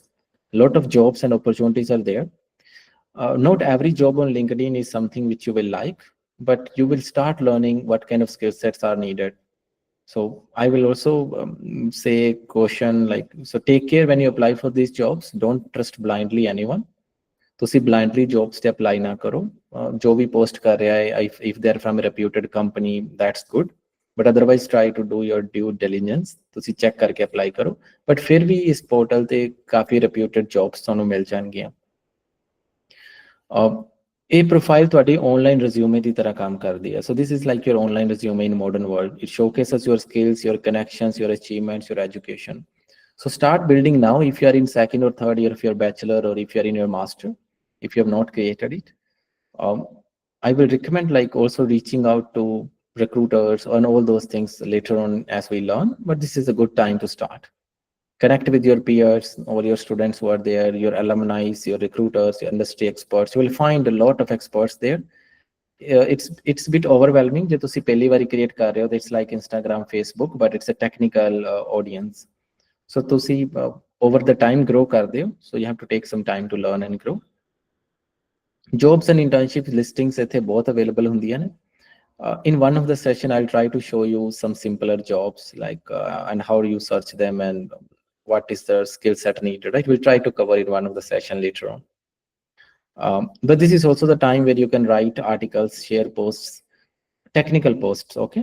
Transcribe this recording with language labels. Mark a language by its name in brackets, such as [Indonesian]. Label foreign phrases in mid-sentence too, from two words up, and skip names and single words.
[English] A lot of jobs and opportunities are there. Not every job on LinkedIn is something which you will like, but you will start learning what kind of skill sets are needed. So I will also say caution, like, so take care when you apply for these jobs. Don't trust blindly anyone. [Punjabi] ਤੁਸੀਂ blindly jobs ਤੇ apply ਨਾ ਕਰੋ ਜੋ ਵੀ post ਕਰ ਰਿਹਾ ਹੈ [English] if they are from a reputed company, that's good, but otherwise try to do your due diligence. [Punjabi] ਤੁਸੀਂ check ਕਰਕੇ apply ਕਰੋ, but ਫਿਰ ਵੀ ਇਸ portal ਤੇ ਕਾਫੀ [English] reputed jobs [Punjabi] ਤੁਹਾਨੂੰ ਮਿਲ ਜਾਣਗੀਆਂ. ਇਹ profile ਤੁਹਾਡੀ [English] online resume [Punjabi] ਦੀ ਤਰ੍ਹਾਂ ਕੰਮ ਕਰਦੀ ਹੈ. [English] So this is like your online resume in modern world. It showcases your skills, your connections, your achievements, your education. So start building now if you are in second or third year of your bachelor, or if you are in your master, if you have not created it. I will recommend like also reaching out to recruiters and all those things later on as we learn, but this is a good time to start. Connect with your peers, all your students who are there, your alumni, your recruiters, your industry experts. You will find a lot of experts there. It's a bit overwhelming. [Punjabi] ਜੇ ਤੁਸੀਂ ਪਹਿਲੀ ਵਾਰੀ create ਕਰ ਰਹੇ ਹੋ, [English] it's like Instagram, Facebook, but it's a technical audience. So ਤੁਸੀਂ over the time grow [Punjabi] ਕਰਦੇ ਹੋ, [English] so you have to take some time to learn and grow. Jobs and internships listings [Punjabi] ਇੱਥੇ ਬਹੁਤ [English] available [Punjabi] ਹੁੰਦੀਆਂ ਨੇ. [English] In one of the session, I'll try to show you some simpler jobs, like and how you search them and what is the skill set needed, right? We'll try to cover in one of the session later on. But this is also the time where you can write articles, share posts, technical posts, okay?